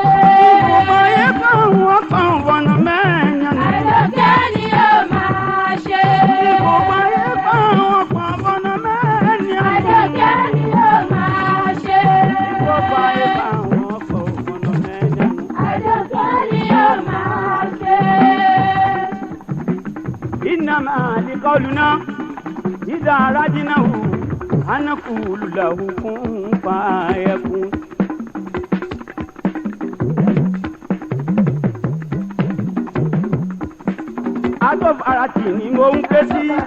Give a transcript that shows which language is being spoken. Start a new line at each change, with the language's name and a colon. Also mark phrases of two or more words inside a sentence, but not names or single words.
Yoruba: gbogbo ayé pàwọ́pọ̀ ọ̀nà mẹ́dánù. àjọkẹ́ ni yóò máa ṣe. gbogbo ayé pàwọ́pọ̀ ọ̀nà mẹ́dánù. àjọkẹ́ ni yóò máa ṣe. gbogbo ayé pàwọ́pọ̀ ọ̀nà mẹ́dánù. àjọkẹ́ ni yóò máa ṣe.
Arabic: إنما لقولنا إذا أردناه أن نقول له كن فيكون.
Yoruba: Adolf Arati ni mo ń ké sí.